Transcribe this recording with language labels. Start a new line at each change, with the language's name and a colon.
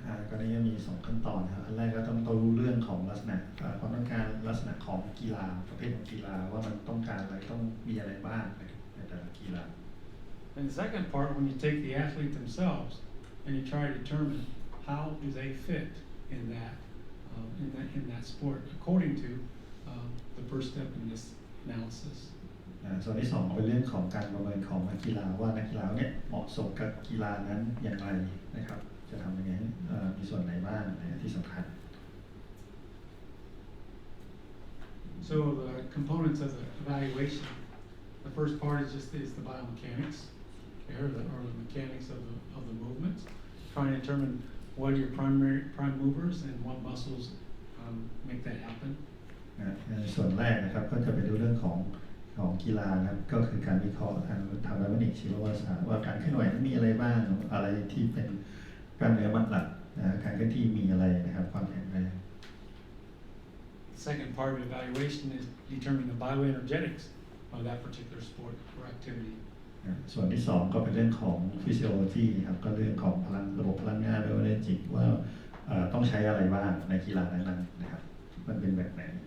Thai: ก็นี้มี2ขั้นตอนครับอันแรกก็ต้องรู้เรื่องของลักษณะความต้องการลักษณะของกีฬาประเภทของกีฬาว่ามันต้องการอะไรต้องมีอะไรบ้างในแต่ละกีฬา
English: And the second part, when you take the athlete themselves and you try to determine how do they fit in that sport according to the first step in this analysis.
Thai: ส่วนที่2เป็นเรื่องของการประเมินของนักกีฬาว่านักกีฬาเนี่ยเหมาะสมกับกีฬานั้นอย่างไรนะครับจะทำยังไงมีส่วนไหนบ้างที่สำคัญ
English: So the components of the evaluation, the first part is the biomechanics, or the mechanics of the movements, trying to determine what are your prime movers and what muscles make that happen.
Thai: ในส่วนแรกนะครับก็จะไปดูเรื่องของของกีฬานะครับก็คือการวิเคราะห์ทางไบโอเมคานิกส์ชีววิทยาว่าการเคลื่อนไหวนั้นมีอะไรบ้างอะไรที่เป็นกล้ามเนื้อมัดหลักการเคลื่อนที่มีอะไรนะครับความแข็งแรง
English: Second part of evaluation is determining the bioenergetics of that particular sport or activity.
Thai: ส่วนที่สองก็เป็นเรื่องของ Physiology ครับก็เรื่องของพลังระบบพลังงาน Bioenergy ว่าต้องใช้อะไรบ้างในกีฬานั้นๆนะครับมันเป็นแบบไหน